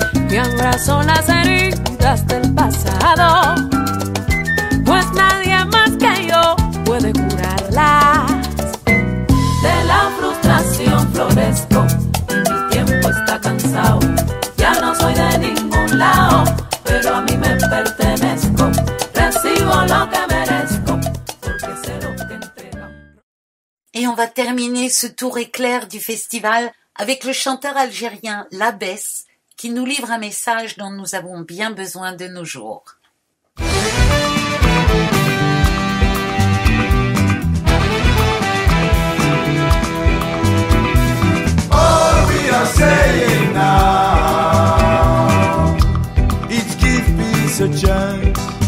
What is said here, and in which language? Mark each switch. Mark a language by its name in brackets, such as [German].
[Spanish] Me abrazo las heridas del pasado, pues nadie más que yo puede curarlas. De la frustración florezco y mi tiempo está cansado. Ya no soy de ningún lado, pero a mí me pertenezco. Recibo lo que merezco, porque sé lo que entrego. [French] Et on va terminer ce tour éclair du festival avec le chanteur algérien Labès qui nous livre un message dont nous avons bien besoin de nos jours. [English] All we are saying now is give peace a chance.